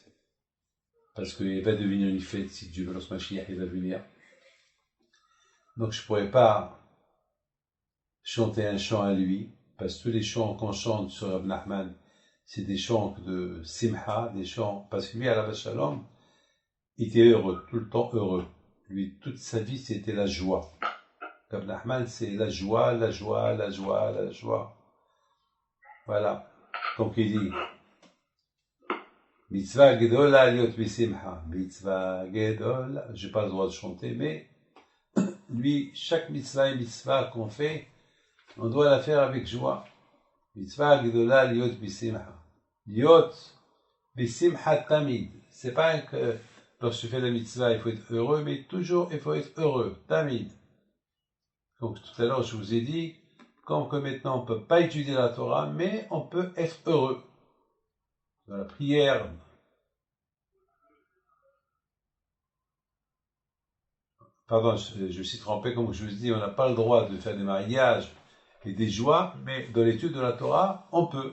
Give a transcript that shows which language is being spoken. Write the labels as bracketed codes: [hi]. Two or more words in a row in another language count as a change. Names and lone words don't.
[fr] Parce qu'il va devenir une fête si Dieu veut, lorsque Mashiach il va venir. Donc je ne pourrais pas chanter un chant à lui, parce que tous les chants qu'on chante sur Rab Nachman, c'est des chants de Simcha, des chants, parce que lui, [he] עליו השלום, [fr] il était heureux, tout le temps heureux. Lui, toute sa vie, c'était la joie. Rab Nachman, c'est la joie, la joie, la joie, la joie. Voilà. Donc il dit, [he] מצוה גדולה להיות בשמחה. מצוה גדולה. [fr] Je n'ai pas le droit de chanter, mais lui, chaque mitzvah et mitzvah qu'on fait, on doit la faire avec joie. [he] מצוה גדולה להיות בשמחה. להיות בשמחה תמיד. [fr] C'est pas que lorsque tu fais la mitzvah, il faut être heureux, mais toujours il faut être heureux. Tamid. Donc tout à l'heure, je vous ai dit, comme que maintenant on ne peut pas étudier la Torah, mais on peut être heureux. Dans la prière, pardon, je me suis trompé, comme je vous dis, on n'a pas le droit de faire des mariages et des joies, mais dans l'étude de la Torah, on peut.